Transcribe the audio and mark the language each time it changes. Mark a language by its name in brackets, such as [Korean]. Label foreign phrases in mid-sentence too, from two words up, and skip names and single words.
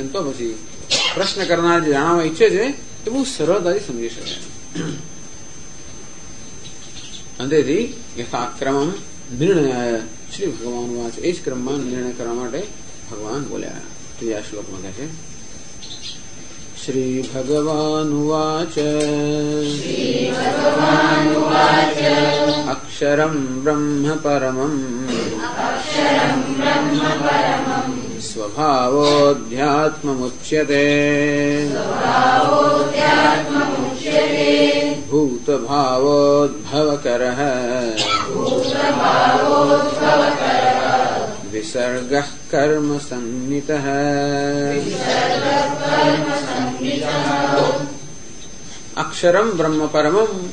[Gujarati] અંતો પછી પ્રશ્ન કરનાર જે જાણવા ઈચ્છે છે એ બહુ સરળતાથી સમજી શકે. અંતેથી યથાક્રમમ નિર્ણય શ્રી ભગવાન વાચ. એ જ ક્રમમાં નિર્ણય કરવા માટે ભગવાન બોલ્યા. ત્રીજા શ્લોકમાં કહે છે [Sanskrit] श्रीभगवानुवाच अक्षरं ब्रह्म परमम् स्वभावोऽध्यात्ममुच्यते भूतभावोद्भवकरः विसर्गः कर्म संनितः अक्षरम ब्रह्म परमम